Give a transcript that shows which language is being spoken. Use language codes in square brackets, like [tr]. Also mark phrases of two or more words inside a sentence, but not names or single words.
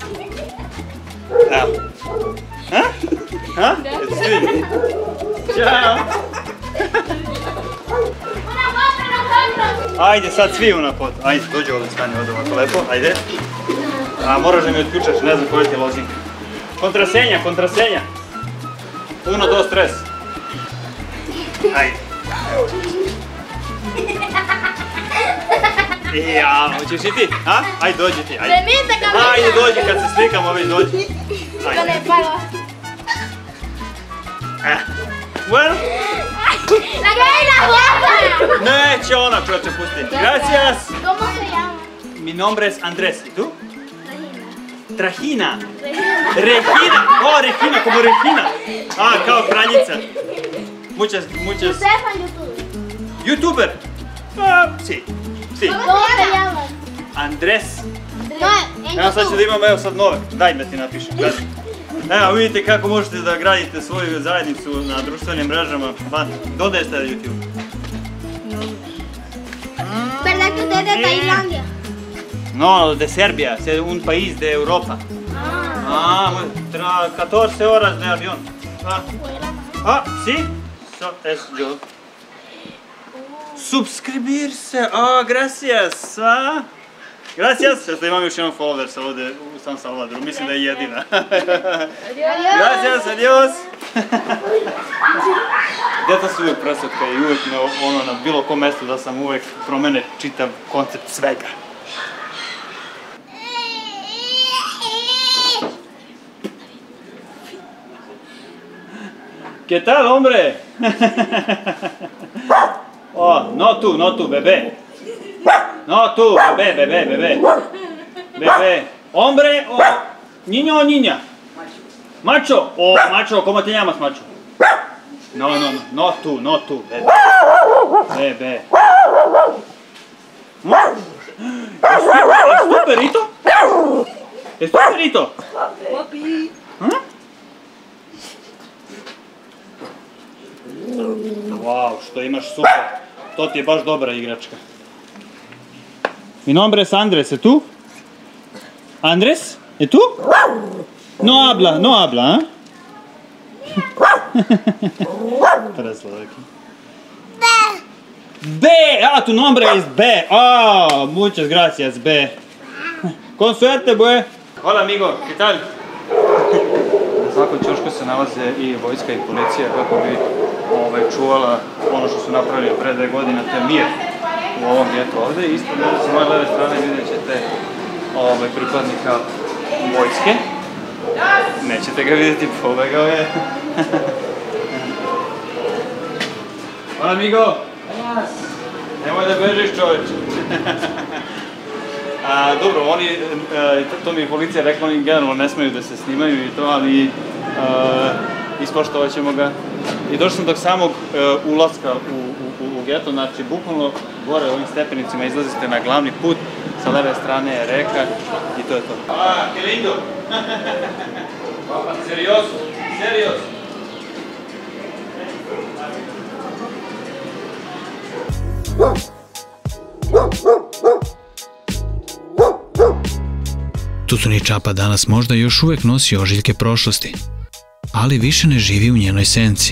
[sr] Evo. Ha? Jeste svi vidi? Ćao. Ajde, sad svi [es] una foto. [sr] Ajde, dođi ovdje, stani ovdje ovako lepo, ajde. A moraš da mi otključaš, ne znam koja ti je lozinka. Kontrasenja. [es] Uno, dos, tres. [sr] Ajde. Ja, hoćeš i ti? A? Ajde, dođi ti, ajde. Ajde, dođi, kad se slikamo već, dođi. Ajde. [es] Bueno. ¡La que hay la guapa! [sr] Neće ona, čovječe, pusti. [es] Gracias. ¿Cómo se llama? Mi nombre es Andrés, ¿y tú? Trajina. Regina. Oh, Regina, como Regina. [sr] Ah, kao kraljica. [es] Muchas. ¿Ustedes son youtubers? ¿Youtuber? Sí. ¿Cómo se llaman? Andrés. No, en [sr] Evo sad ću [es] YouTube. [sr] da imam, evo sad nove. Daj me ti napišem. Evo vidite kako možete da gradite svoju zajednicu na društvenim mrežama. [es] ¿Dónde está YouTube? ¿Verdad que usted es de Tailandia? No, de Serbia, es un país de Europa. 14 horas de avión. Sí, eso es yo. Suscribirse, gracias. Gracias, [sr] što imam još jedan follower sa ovdje u San Salvadoru, mislim da je jedina. [es] Gracias, adios. [sr] Djeca su uvijek presotka i uvijek na bilo kom mjestu da sam uvijek promene čitav koncept svega. [es] ¿Qué tal, hombre? Oh, no tú, bebé. No tú, bebé. Bebé. Hombre o niño o niña. Macho. Macho, ¿cómo te llamas, macho? No tú, bebé. Bebé. ¿Es tu perrito? ¿Es tu perrito? Papi. [sr] Wow, što imaš super. To ti je baš dobra igračka. [es] Mi nombre es Andrés, ¿es tú? ¿Andrés? ¿Es tú? No habla, ¿eh? B, tu nombre es B. Muchas gracias, B. Con suerte, bue. Hola, amigo, ¿qué tal? [sr] Na svakom ćošku se nalaze i vojska i policija kako bi čuvala ono što su napravili pre 2 godine, to je mir u ovom getu ovdje. Ispod sa moje leve strane vidjet ćete pripadnika vojske. Nećete ga vidjeti, pobegao je. [es] Hola, amigo! [sr] Nemoj da bežiš, čoveče. Dobro, oni, to mi je policija rekla, oni generalno ne smeju da se snimaju i to, ali ispoštovat ćemo ga. I došli sam do samog ulaska u geto, znači bukvalno gore ovim stepenicima izlazite na glavni put, sa leve strane je reka i to je to. [es] Que lindo! Serioso! [sr] Tutuni Čapa danas možda još uvijek nosi ožiljke prošlosti, ali više ne živi u njenoj senci.